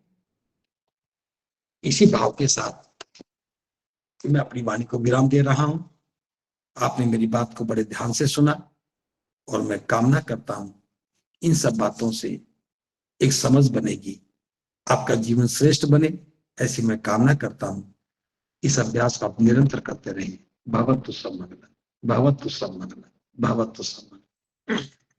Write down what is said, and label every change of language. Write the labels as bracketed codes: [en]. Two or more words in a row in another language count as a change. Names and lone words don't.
[hi] इसी भाव के साथ मैं अपनी वाणी को विराम दे रहा हूं। आपने मेरी बात को बड़े ध्यान से सुना और मैं कामना करता हूं इन सब बातों से एक समझ बनेगी, आपका जीवन श्रेष्ठ बने, ऐसी मैं कामना करता हूं। इस अभ्यास को आप निरंतर करते रहें। [pi] भवतु सब मंगलम, भवतु सब मंगलम, भवतु सब मंगलम।